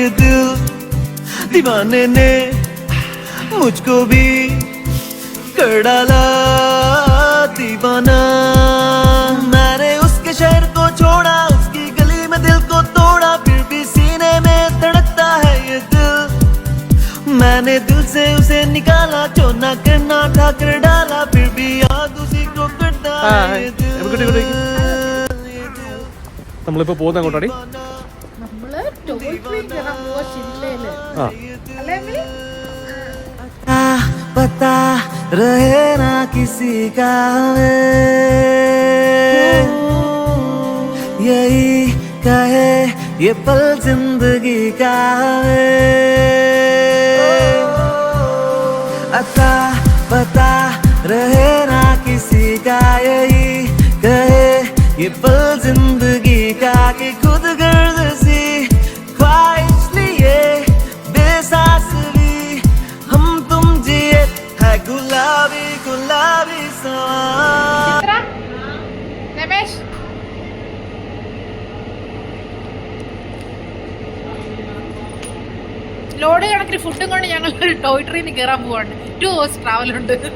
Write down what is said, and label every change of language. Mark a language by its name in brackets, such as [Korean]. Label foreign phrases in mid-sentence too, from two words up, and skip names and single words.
[Hindi] दिल दीवाने ने मुझको भी कर डाला दीवाना मैंने उसके शहर को छोड़ा उसकी गली में दिल को तोड़ा फिर भी सीने में धड़कता है ये दिल मैंने दिल से उसे निकाला चोना करना था कर डाला फिर भी याद उसी को करता है ये दिल [Malayalam] നമ്മളിപ്പോ പോകുന്ന അങ്ങോട്ടാടി നമ്മള് [English] toll free [Malayalam] കയറാൻ പോവാ ജില്ലയില്. [Hindi] पता रहे ना किसी का यही कहे ये पल जिंदगी का अता पता रहे ना किसी का यही कहे ये पल जिंदगी का कि खुद गर्द सी ख्वाहिश लिए बेसास ली हम तुम जिए है गुलाबी गुलाबी सवा [Malayalam] രമേശ് ലോഡ് കണക്കിന് ഫുഡും കൊണ്ട് ഞങ്ങൾ [English] toy train [Malayalam] കയറാൻ പോവാണ്. 2 [English] hours travel [Malayalam] ഉണ്ട്.